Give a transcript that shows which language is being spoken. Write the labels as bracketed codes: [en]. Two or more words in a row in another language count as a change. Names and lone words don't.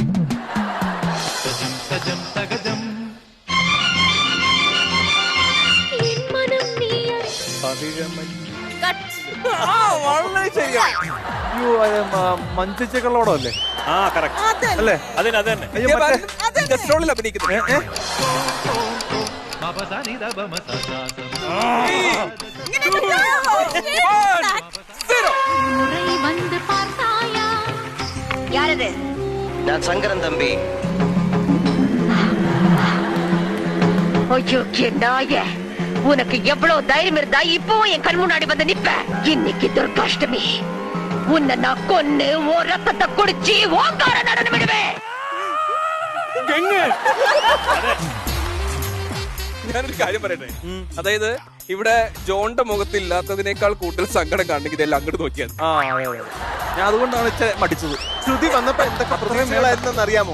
[ml] വളരെ ശരിയാ. മഞ്ചിച്ചകളോടോ അല്ലേ? ആ കറക്റ്റ് അല്ലേ? അതിന് അത് തന്നെ. അയ്യോ മറ്റേ ഗസ്ട്രോളിൽ അഭിനയിക്കുന്നത്. [ta] நான் சங்கரன் தம்பி. ஐயோ நாய, உனக்கு எவ்வளவு தைரியம் இருந்தா இப்பவும் என் கண் முன்னாடி வந்து நிப்ப? இன்னைக்கு துர்காஷ்டமி, உன்னை நான் கொன்னு ஓ ரத்தத்தை குடிச்சு ஓங்கார நடனம் விடுவேன். [ml] ഞാനൊരു കാര്യം പറയട്ടെ. അതായത് ഇവിടെ ജോണിന്റെ മുഖത്ത് ഇല്ലാത്തതിനേക്കാൾ കൂടുതൽ സങ്കടം കാണണമെങ്കിൽ ഇതെല്ലാം അങ്ങോട്ട് നോക്കിയാൽ. ഞാൻ അതുകൊണ്ടാണ് മടിച്ചത്. ശ്രുതി വന്നപ്പോ എന്തൊക്കെ പ്രശ്നങ്ങളായിരുന്നെന്ന് അറിയാമോ?